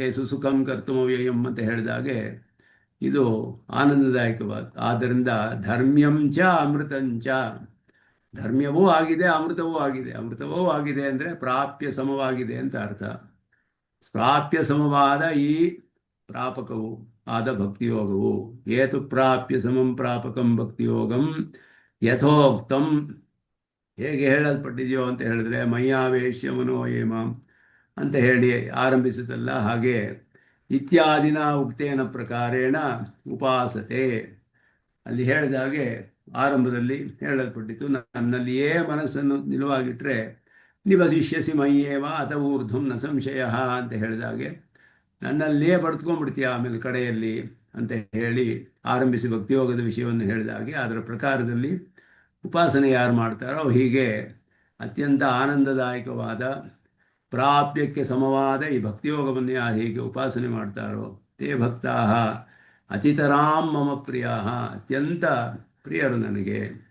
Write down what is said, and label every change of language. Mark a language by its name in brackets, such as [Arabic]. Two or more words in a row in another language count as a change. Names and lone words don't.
[Sanskrit] ಸುಸುಖಂ ಕರ್ತವ್ಯಂ [Kannada] ಅಂತ ಹೇಳಿದಾಗೆ ಇದು ಆನಂದದಾಯಕವಾದ. ಆದ್ದರಿಂದ [Sanskrit] ಧರ್ಮ್ಯಂಚ ಅಮೃತಂಚ, [Kannada] ಧರ್ಮ್ಯವೂ ಆಗಿದೆ ಅಮೃತವೂ ಆಗಿದೆ. ಅಮೃತವೂ ಆಗಿದೆ ಅಂದರೆ ಪ್ರಾಪ್ಯ ಸಮವಾಗಿದೆ ಅಂತ ಅರ್ಥ. ಪ್ರಾಪ್ಯ ಸಮವಾದ ಈ ಪ್ರಾಪಕವು ಆದ ಭಕ್ತಿಯೋಗವು [Sanskrit] ಏತು ಪ್ರಾಪ್ಯ ಸಮಂ ಪ್ರಾಪಕಂ ಭಕ್ತಿಯೋಗಂ ಯಥೋಕ್ತಂ, [Kannada] ಹೇಗೆ ಹೇಳಲ್ಪಟ್ಟಿದೆಯೋ ಅಂತ ಹೇಳಿದ್ರೆ [Sanskrit] ಮಯ್ಯಾವೇಶ್ಯ ಮನೋಯೇಮ [Kannada] ಅಂತ ಹೇಳಿ ಆರಂಭಿಸಿದಲ್ಲ, ಹಾಗೆ [Sanskrit] ಇತ್ಯಾದಿನ ಉಕ್ತೇನ ಪ್ರಕಾರೇಣ ಉಪಾಸತೆ [Kannada] ಅಲ್ಲಿ ಹೇಳಿದಾಗೆ ಆರಂಭದಲ್ಲಿ ಹೇಳಲ್ಪಟ್ಟಿತು. ನನ್ನಲ್ಲಿಯೇ ಮನಸ್ಸನ್ನು ನಿಲುವಾಗಿಟ್ಟರೆ [Sanskrit] ನಿವಸಿಷ್ಯಸಿ ಮಯ್ಯೇವ ಅಥ ಊರ್ಧ್ವಂ ನ ಸಂಶಯ [Kannada] ಅಂತ ಹೇಳಿದಾಗೆ ನನ್ನಲ್ಲಿಯೇ ಬಡ್ತ್ಕೊಂಡ್ಬಿಡ್ತೀಯ ಆಮೇಲೆ ಕಡೆಯಲ್ಲಿ ಅಂತ ಹೇಳಿ ಆರಂಭಿಸಿ ಭಕ್ತಿಯೋಗದ ವಿಷಯವನ್ನು ಹೇಳಿದಾಗೆ ಅದರ ಪ್ರಕಾರದಲ್ಲಿ ಉಪಾಸನೆ ಯಾರು ಮಾಡ್ತಾರೋ ಹೀಗೆ ಅತ್ಯಂತ ಆನಂದದಾಯಕವಾದ ಪ್ರಾಪ್ಯಕ್ಕೆ ಸಮವಾದ ಈ ಭಕ್ತಿಯೋಗವನ್ನು ಯಾರು ಹೀಗೆ ಉಪಾಸನೆ ಮಾಡ್ತಾರೋ [Sanskrit] ತೇ ಭಕ್ತಾ ಅತಿತರಾಂ ಮಮ ಪ್ರಿಯಾ, [Kannada] ಅತ್ಯಂತ ಪ್ರಿಯರು ನನಗೆ.